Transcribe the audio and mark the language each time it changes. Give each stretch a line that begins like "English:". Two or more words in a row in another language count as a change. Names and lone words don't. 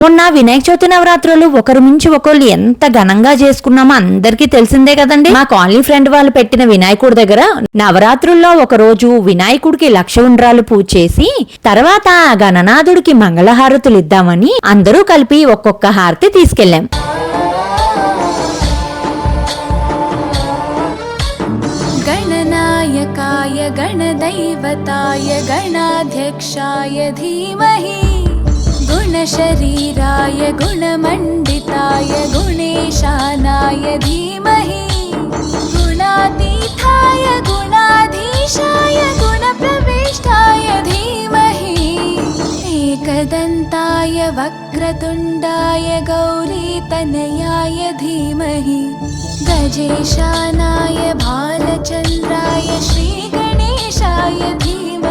Telugu: మొన్న వినాయక చవితి నవరాత్రులు ఒకరు మించి ఒకళ్ళు ఎంత ఘనంగా చేసుకున్నామో అందరికీ తెలిసిందే కదండి. మా
English: colony friend
Telugu: వాళ్ళు పెట్టిన వినాయకుడి దగ్గర నవరాత్రుల్లో ఒక రోజు వినాయకుడికి 1,00,000 ఉండ్రాలు పూజ చేసి తర్వాత గణనాథుడికి మంగళహారతులు ఇద్దామని అందరూ కలిపి ఒక్కొక్క హారతి తీసుకెళ్లాం.
Sanskrit: गणनायकाय गणदैवताय गणाध्यक्षाय धीमहि गुणशरीराय गुणमण्डिताय गुणेशानाय धीमहि गुणातीताय गुणाधीशाय गुणप्रविष्टाय धीमहि एकदन्ताय वक्रतुण्डाय गौरीतनयाय धीमहि गजेशानाय भालचन्द्राय श्रीगणेशाय धीमहि